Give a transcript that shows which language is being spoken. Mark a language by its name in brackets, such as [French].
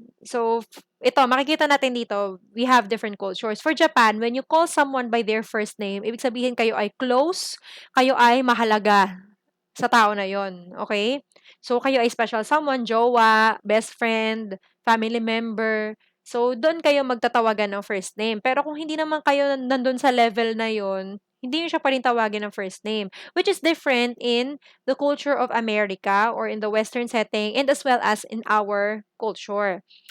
[English] So, [Filipino] ito, makikita natin dito, [English] we have different cultures. For Japan, when you call someone by their first name, [Filipino] ibig sabihin kayo ay close, kayo ay mahalaga sa tao na yon, [English] okay? [Filipino] So, kayo ay special someone, jowa, best friend, family member. So, doon kayo magtatawagan ng first name. Pero kung hindi naman kayo nandun sa level na yon, hindi nyo siya pa rin tawagin ng first name. [English] Which is different in the culture of America or in the Western setting and as well as in our culture.